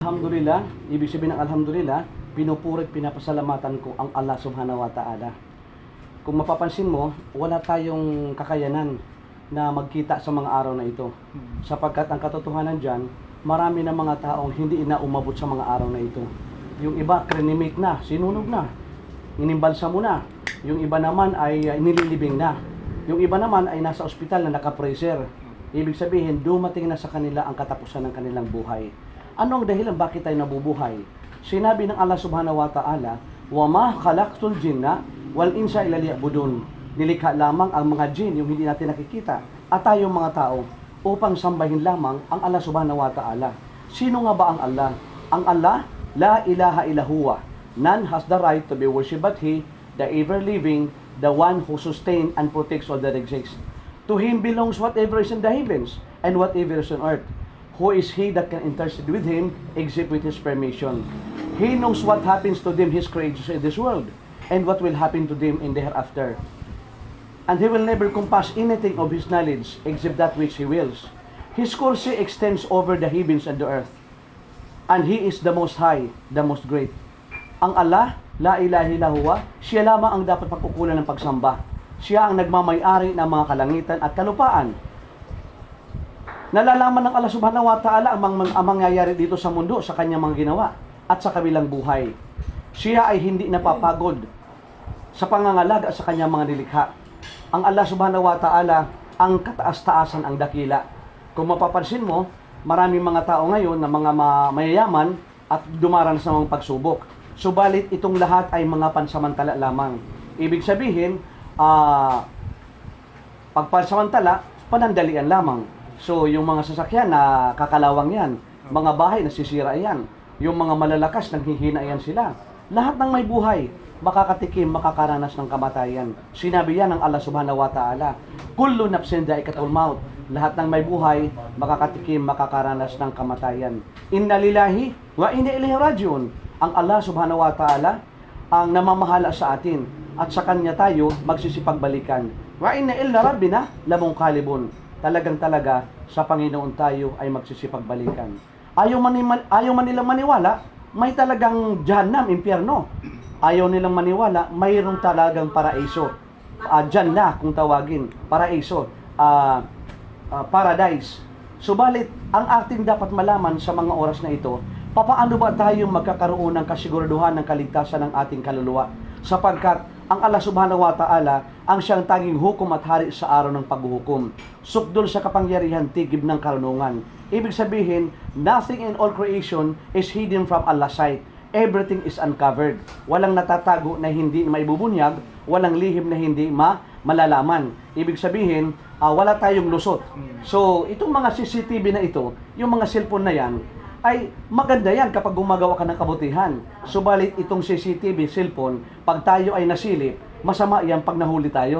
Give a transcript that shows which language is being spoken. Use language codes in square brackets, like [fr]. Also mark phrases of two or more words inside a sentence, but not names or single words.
[tl] Alhamdulillah, ibig sabihin ng alhamdulillah, pinupuri at pinapasalamatan ko ang Allah [ar] سبحانه وتعالى. [tl] Kung mapapansin mo, wala tayong kakayanan na magkita sa mga araw na ito. Sapagkat ang katotohanan dyan, marami na mga taong hindi na umabot sa mga araw na ito. Yung iba, krenimate na, sinunog na, inimbalsa mo na. Yung iba naman ay nililibing na. Yung iba naman ay nasa ospital na nakapreser. Ibig sabihin, dumating na sa kanila ang katapusan ng kanilang buhay. Ano ang dahilan bakit tayo nabubuhay? Sinabi ng Allah [ar] سبحانه وتعالى, وَمَا خَلَقْتُ الْجِنَّ وَالْإِنسَ إِلَّا لِيَعْبُدُونَ. [tl] Nilikha lamang ang mga jin, yung hindi natin nakikita, at tayong mga tao, upang sambahin lamang ang Allah [ar] سبحانه وتعالى. [tl] Sino nga ba ang Allah? [ar] Ang Allah, لا إله إلا هو. [en] None has the right to be worshipped but He, the ever-living, the one who sustains and protects all that exists. To Him belongs whatever is in the heavens and whatever is on earth. Who is He that can intercede with Him except with His permission? He knows what happens to them, His creatures in this world, and what will happen to them in the hereafter. And He will never compass anything of His knowledge except that which He wills. His course extends over the heavens and the earth, and He is the most high, the most great. [ar] Ang Allah, لا إله إلا هو, [tl] Siya lamang ang dapat pagkukulan ng pagsamba. Siya ang nagmamay-ari ng mga kalangitan at kalupaan. Nalalaman ng Allah [ar] سبحانه وتعالى [tl] ang mangyayari dito sa mundo sa kanyang mga ginawa at sa kabilang buhay. Siya ay hindi napapagod sa pangangalaga sa kanyang mga nilikha. Ang Allah [ar] سبحانه وتعالى [tl] ang kataas-taasan ang dakila. Kung mapapansin mo, maraming mga tao ngayon na mga mayayaman at dumaranas ng mga pagsubok. Subalit itong lahat ay mga pansamantala lamang. Ibig sabihin, pagpansamantala, panandalian lamang. So, yung mga sasakyan na kakalawang yan, mga bahay na sisira yan, yung mga malalakas nanghihina yan sila. Lahat ng may buhay, makakatikim, makakaranas ng kamatayan. Sinabi yan ng Allah [ar] سبحانه وتعالى, كل نفس ذائقة الموت. [tl] Lahat ng may buhay, makakatikim, makakaranas ng kamatayan. [ar] إنا لله وإنا إليه راجعون. [tl] Ang Allah [ar] سبحانه وتعالى [tl] ang namamahala sa atin at sa Kanya tayo magsisipagbalikan. [ar] وإنا إلى ربنا لمنقلبون. [tl] Talagang-talaga sa Panginoon tayo ay magsisipagbalikan. Ayaw man nilang maniwala, may talagang Jahannam, impyerno. Ayaw nilang maniwala, mayroong talagang paraiso. Jannah kung tawagin, paraiso, paradise. Subalit, ang ating dapat malaman sa mga oras na ito, papaano ba tayo magkakaroon ng kasiguraduhan ng kaligtasan ng ating kaluluwa? Sapagkat ang Allah [ar] سبحانه وتعالى [tl] ang siyang tanging hukom at hari sa araw ng paghuhukom. Sukdol sa kapangyarihan, tigib ng karunungan. Ibig sabihin, [en] nothing in all creation is hidden from Allah's sight. Everything is uncovered. [tl] Walang natatago na hindi maibubunyag, walang lihim na hindi malalaman. Ibig sabihin, wala tayong lusot. So, itong mga CCTV na ito, yung mga cellphone na yan, ay maganda yan kapag gumagawa ka ng kabutihan. Subalit itong CCTV, cellphone, pag tayo ay nasilip, masama yan pag nahuli tayo.